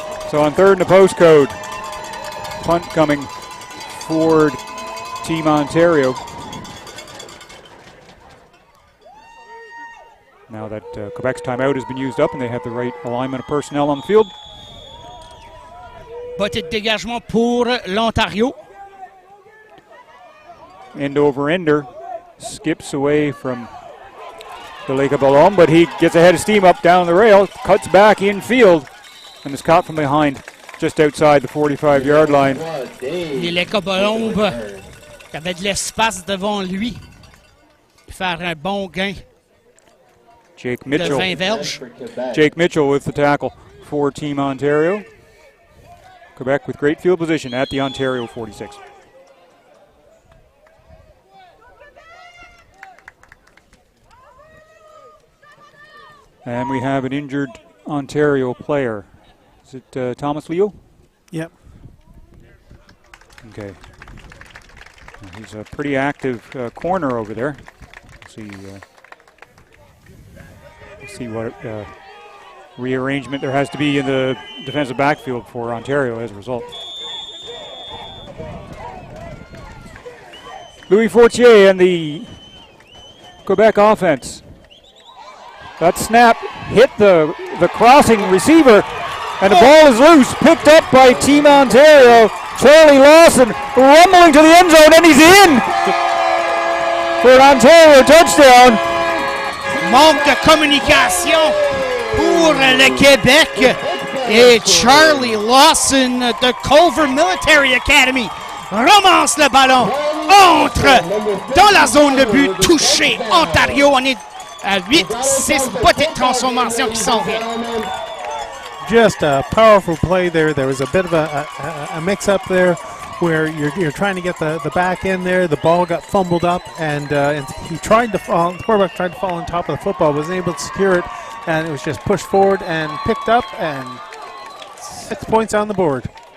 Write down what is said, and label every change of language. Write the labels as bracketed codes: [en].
[en] So on third and the postcode, punt coming forward, Team Ontario. Now that Quebec's timeout has been used up and they have the right alignment of personnel on the field. [fr] Botte de dégagement pour l'Ontario. [en] End over ender, skips away from the Lake of Ballon, but he gets ahead of steam up down the rail, cuts back infield, and is caught from behind just outside the 45-yard line. [fr] Et les Colombes qui avaient de l'espace devant lui. Faire un bon gain Jake de Mitchell. 20 verges. [en] Jake Mitchell with the tackle for Team Ontario. Quebec with great field position at the Ontario 46. And we have an injured Ontario player. Is it Thomas Leo? Yep. Okay. He's a pretty active corner over there. See what rearrangement there has to be in the defensive backfield for Ontario as a result. Louis Fortier and the Quebec offense. That snap hit the crossing receiver, and the ball is loose, picked up by Team Ontario. Charlie Lawson rumbling to the end zone, and he's in for an Ontario touchdown. [fr] Manque de communication pour le Québec. Et Charlie Lawson de Culver Military Academy ramasse le ballon, entre dans la zone de but, touché Ontario. On est à 8-6, botte de transformation qui s'en vient. [en] Just a powerful play there. There was a bit of a mix-up there where you're trying to get the back end there. The ball got fumbled up, and he tried to fall. The quarterback tried to fall on top of the football, wasn't able to secure it, and it was just pushed forward and picked up, and 6 points on the board.